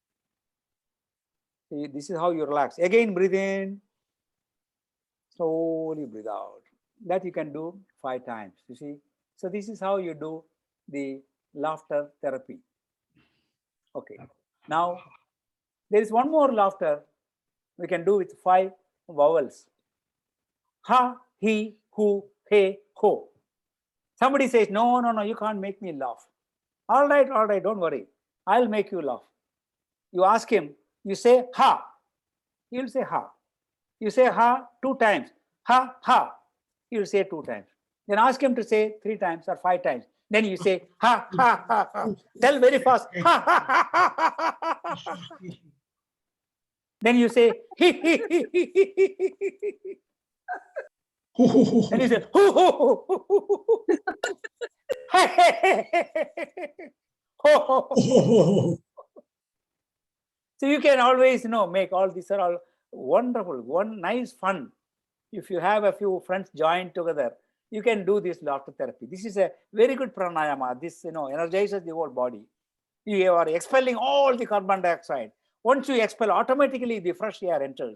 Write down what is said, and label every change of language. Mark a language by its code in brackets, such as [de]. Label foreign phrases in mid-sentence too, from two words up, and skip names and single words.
[en] See, this is how you relax. Again, breathe in, slowly breathe out. That you can do 5 times, you see. So this is how you do the laughter therapy. Okay. Now, there is one more laughter we can do with 5 vowels. Ha, he, hu, he, ho. Somebody says, no, you can't make me laugh. All right, don't worry. I'll make you laugh. You ask him, you say ha. He'll say ha. You say ha 2 times. Ha, ha. He'll say 2 times. Then ask him to say 3 times or 5 times. Then you say ha, ha, ha, ha. Tell very fast. Ha, ha, ha, ha, ha, ha, ha. Then you say he, he, he, he, he, he, he. Then you say hoo, hoo, hoo, hoo, hoo, hoo. Hey, hey, hey, hey, hey, hey. Ho, ho, ho. So you can always, make all these are all wonderful, nice fun. If you have a few friends joined together, you can do this laughter therapy. This is a very good pranayama. This, energizes the whole body. You are expelling all the carbon dioxide. Once you expel, automatically the fresh air enters.